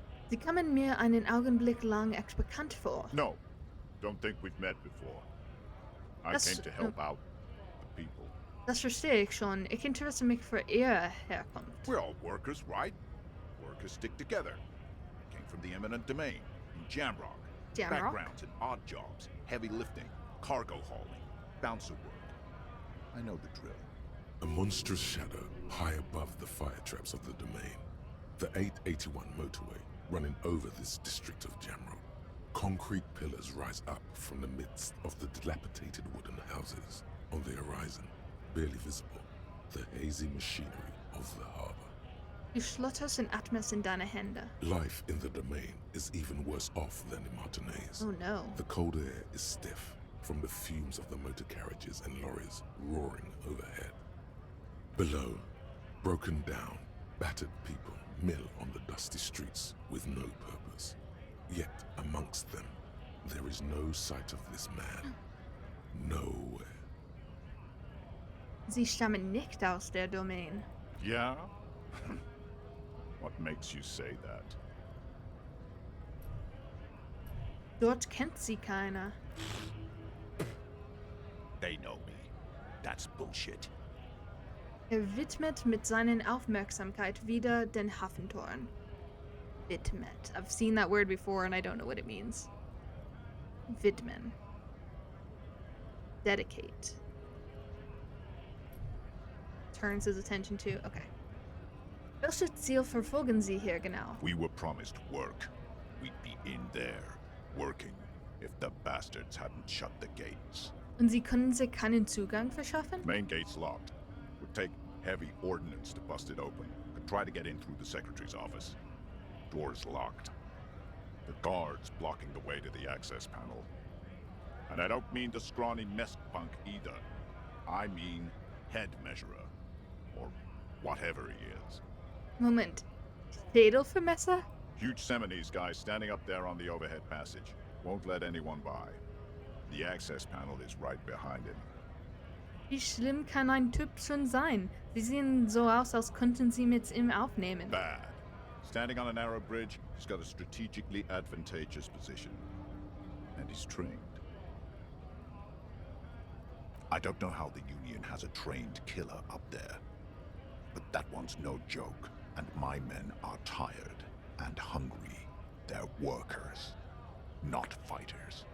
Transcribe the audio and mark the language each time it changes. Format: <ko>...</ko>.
<de>Sie kamen mir einen Augenblick lang echt bekannt vor.</de> <en>No. Don't think we've met before. I That's- came to help out the people.</en> <de>Das verstehe ich schon. Ich interessiere mich für Ihre Herkunft.</de> <en>We're all workers, right? Workers stick together. Came from the eminent domain in Jamrock. Jamrock? Backgrounds in odd jobs, heavy lifting, cargo hauling, bouncer work. I know the drill. A monstrous shadow high above the fire traps of the domain. The 881 motorway running over this district of Jamrock. Concrete pillars rise up from the midst of the dilapidated wooden houses. On the horizon, barely visible, the hazy machinery of the harbor.</en> <de>Du schlotterst in Atmos in deine Hände.</de> <en>Life in the domain is even worse off than in Martinez. Oh no. The cold air is stiff from the fumes of the motor carriages and lorries roaring overhead. Below, broken down, battered people mill on the dusty streets with no purpose. Yet amongst them, there is no sight of this man. Nowhere.</en> <de>Sie stammen nicht aus der Domain.</de> <en>Yeah? What makes you say that?</en> <de>Dort kennt sie keiner.</de> <en>They know me. That's bullshit.</en> <de>Widmet mit seinen Aufmerksamkeit wieder den Hafentoren. Widmet.</de> <en>I've seen that word before and I don't know what it means. Widmen. Dedicate. Turns his attention to. Okay.</en> <de>Welches Ziel verfolgen Sie hier genau?</de> <en>We were promised work. We'd be in there, working, if the bastards hadn't shut the gates.</en> <de>Und Sie können sich keinen Zugang verschaffen?</de> <en>Main gate's locked. Would take heavy ordnance to bust it open. Could try to get in through the secretary's office. Door's locked. The guards blocking the way to the access panel. And I don't mean the scrawny mess punk either. I mean head measurer. Or whatever he is.</en> <de>Moment. Schädelvermesser?</de> <en>Huge Seminese guy standing up there on the overhead passage. Won't let anyone by. The access panel is right behind him.</en> <de>Wie schlimm kann ein Typ schon sein? Sie sehen so aus, als könnten Sie mit ihm aufnehmen.</de> <en>Bad. Standing on a narrow bridge, he's got a strategically advantageous position. And he's trained. I don't know how the Union has a trained killer up there. But that one's no joke. And my men are tired and hungry. They're workers, not fighters.</en>